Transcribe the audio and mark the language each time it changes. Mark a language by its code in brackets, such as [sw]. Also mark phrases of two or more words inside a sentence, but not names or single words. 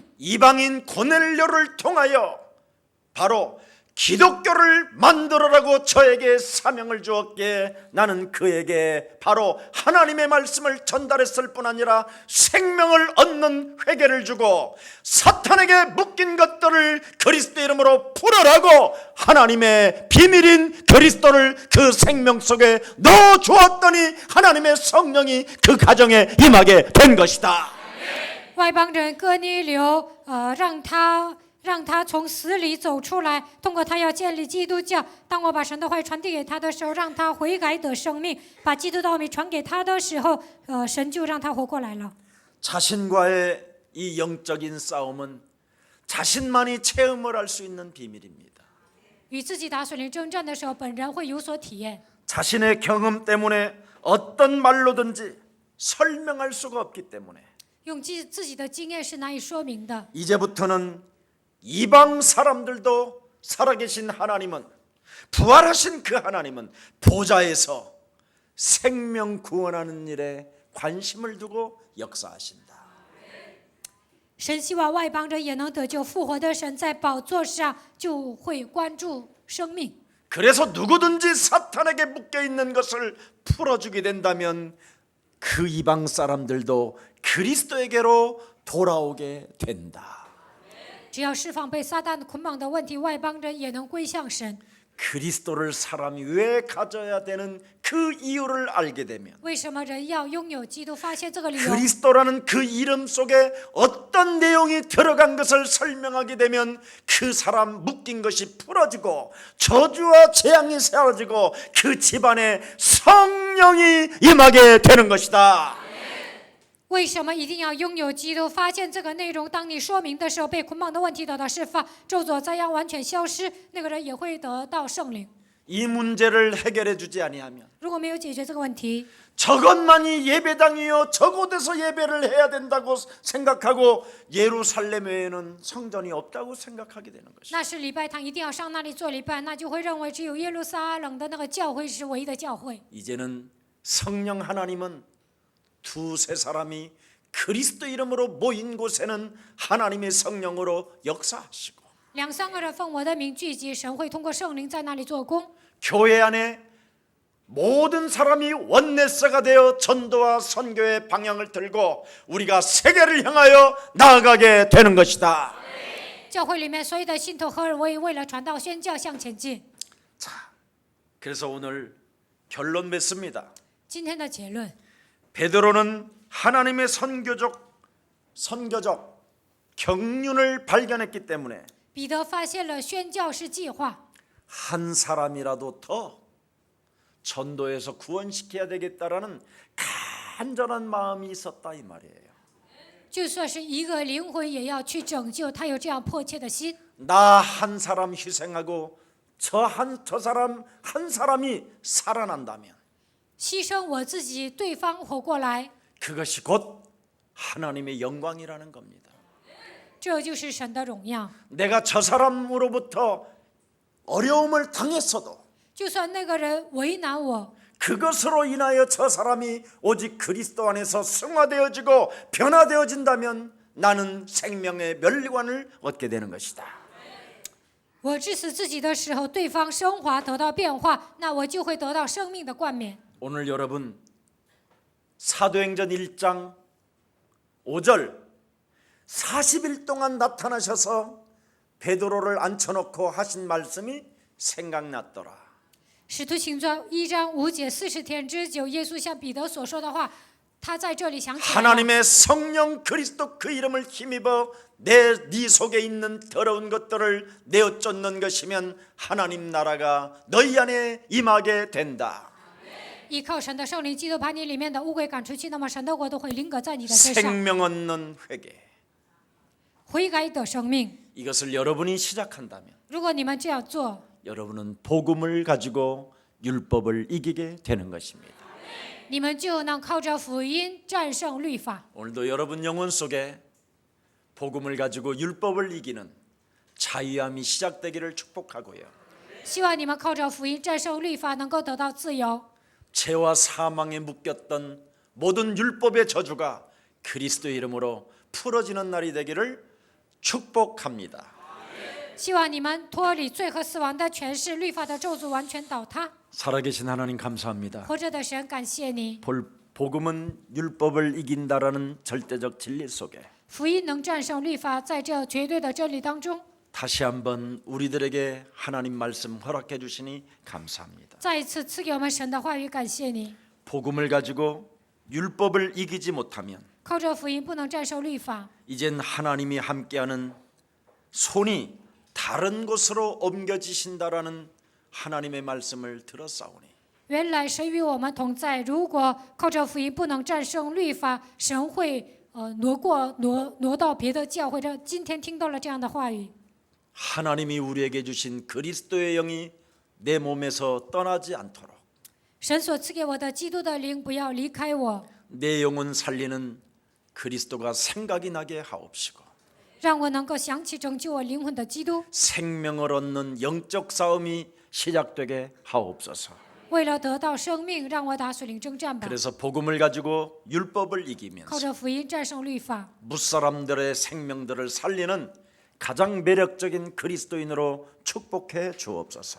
[ko] 이방인 고넬료를 통하여 바로 기독교를 만들어라고 저에게 사명을 주었기에 나는 그에게 바로 하나님의 말씀을 전달했을 뿐 아니라 생명을 얻는 회개를 주고 사탄에게 묶인 것들을 그리스도 이름으로 풀어라고 하나님의 비밀인 그리스도를 그 생명 속에 넣어주었더니 하나님의 성령이 그 가정에 임하게 된 것이다. [zh] 外邦人哥尼流，让他从死里走出来，通过他要建立基督教。当我把神的话语传递给他的时候，让他悔改得生命，把基督的奥秘传给他的时候，神就让他活过来了。 [ko] 자신과의 이 영적인 싸움은 자신만이 체험을 할 수 있는 비밀입니다. [zh] 与自己打属灵征战的时候，本人会有所体验。 [ko] 자신의 경험 때문에 어떤 말로든지 설명할 수가 없기 때문에 [zh] 用自己的经验是难以说明的。 [ko] 이제부터는 이방 사람들도 살아계신 하나님은 부활하신 그 하나님은 보좌에서 생명 구원하는 일에 관심을 두고 역사하신다. [zh] 神希望外邦人也能得救，复活的神在宝座上就会关注生命。 [ko] 그래서 누구든지 사탄에게 묶여 있는 것을 풀어주게 된다면 그 이방 사람들도 그리스도에게로 돌아오게 된다. [zh] 只要释放被撒旦捆绑的问题，外邦人也能归向神。 [ko] 그리스도를 사람이 왜 가져야 되는 그 이유를 알게 되면 [zh] 为什么人要拥有基督？发现这个理由， [ko] 그리스도라는 그 이름 속에 어떤 내용이 들어간 것을 설명하게 되면 그 사람 묶인 것이 풀어지고 저주와 재앙이 사라지고 그 집안에 성령이 임하게 되는 것이다. [zh] 为什么一定要拥有基督？发现这个内容，当你说明的时候，被捆绑的问题得到释放，咒诅灾殃完全消失，那个人也会得到圣灵。 [ko] 이 문제를 해결해 주지 아니하면 [zh] 如果没有解决这个问题， [ko] 저것만이 예배당이요 저곳에서 예배를 해야 된다고 생각하고 예루살렘 외에는 성전이 없다고 생각하게 되는 것이다. [zh] 那是礼拜堂一定要上那里做礼拜，那就会认为只有耶路撒冷的那个教会是唯一的教会。 [ko] 이제는 성령 하나님은 두세 사람이 그리스도 이름으로 모인 곳에는 하나님의 성령으로 역사하시고 [zh] 两三个人奉我的名聚集，神会通过圣灵在那里做工。 [ko] 교회 안에 모든 사람이 원내스가 되어 전도와 선교의 방향을 들고 우리가 세계를 향하여 나아가게 되는 것이다. [zh] 教会里面所有的信徒合而为，为了传道宣教向前进。 [ko] 자, 그래서 오늘 결론 맺습니다. [zh] 今天的结论， [ko] 베드로는 하나님의 선교적 경륜을 발견했기 때문에 [zh] 彼得发现了宣教士计划， [ko] 한 사람이라도 더 전도해서 구원시켜야 되겠다라는 간절한 마음이 있었다 이 말이에요. [zh] 就算是一个灵魂也要去拯救，他有这样迫切的心。 [ko] 나 한 사람 희생하고 저 사람 한 사람이 살아난다면 [zh] 牺牲我自己，对方活过来， [ko] 그것이 곧 하나님의 영광이라는 겁니다. [zh] 这就是神的荣耀。 [ko] 내가 저 사람으로부터 어려움을 당했어도 [zh] 就算那个人为难我， [ko] 그것으로 인하여 저 사람이 오직 그리스도 안에서 승화되어지고 변화되어진다면 나는 생명의 멸관을 얻게 되는 것이다. [zh] 我致死自己的时候，对方升华得到变化，那我就会得到生命的冠冕。 [ko] 오늘 여러분 사도행전 1장 5절 40일 동안 나타나셔서 베드로를 앉혀놓고 하신 말씀이 생각났더라. [zh] 使徒行传1章5节40天之久，耶稣向彼得所说的话，他在这里想起来了。 [ko] 하나님의 성령 그리스도 그 이름을 힘입어 네 속에 있는 더러운 것들을 내어 쫓는 것이면 하나님 나라가 너희 안에 임하게 된다. [zh] 依靠神的圣灵，基督把你里面的污秽赶出去，那么神的国都会临格在你的身上。 [ko] 생명 얻는 회개. [zh] 悔改的生命， [ko] 이것을 여러분이 시작한다면 [zh] 如果你们这样做， [ko] 여러분은 복음을 가지고 율법을 이기게 되는 것입니다. [zh] 你们就能靠着福音战胜律法。 [ko] 오늘도 여러분 영혼 속에 복음을 가지고 율법을 이기는 자유함이 시작되기를 축복하고요. [zh] 希望你们靠着福音战胜律法，能够得到自由。 [ko] 죄와 사망에 묶였던 모든 율법의 저주가 그리스도의 이름으로 풀어지는 날이 되기를 축복합니다. [zh] 希望你们脱离罪和死亡的权势，律法的咒诅完全倒塌。 [ko] 살아계신 하나님 감사합니다. [zh] 活着的神，感谢你， [ko] 복음은 율법을 이긴다라는 절대적 진리 속에 [zh] 福音能战胜律法，在这绝对的真理当中， [ko] 다시 한번 우리들에게 하나님 말씀 허락해 주시니 감사합니다. [zh] 再一次赐给我们神的话语，感谢你。 [ko] 복음을 가지고 율법을 이기지 못하면 [zh] 靠着福音不能战胜律法， [ko] 이젠 하나님이 함께하는 손이 다른 곳으로 옮겨지신다라는 하나님의 말씀을 들었사오니 [zh] 原来神与我们同在。如果靠着福音不能战胜律法，神会挪到别的教会。今天听到了这样的话语， [ko] 하나님이 우리에게 주신 그리스도의 영이 내 몸에서 떠나지 않도록 [zh] 神所赐给我的基督的灵不要离开我， [ko] 내 영혼 살리는 그리스도가 생각이 나게 하옵시고 [zh] 让我能够想起拯救我灵魂的基督。 [ko] 생명을 얻는 영적 싸움이 시작되게 하옵소서. [zh] 为了得到生命，让我打属灵征战吧。 [ko] 그래서 복음을 가지고 율법을 [zh] 靠 [ko] 이기면서 [zh] 着福音战胜律法， [ko] 무사람들의 생명들을 살리는 가장 매력적인 그리스도인으로 축복해 주옵소서.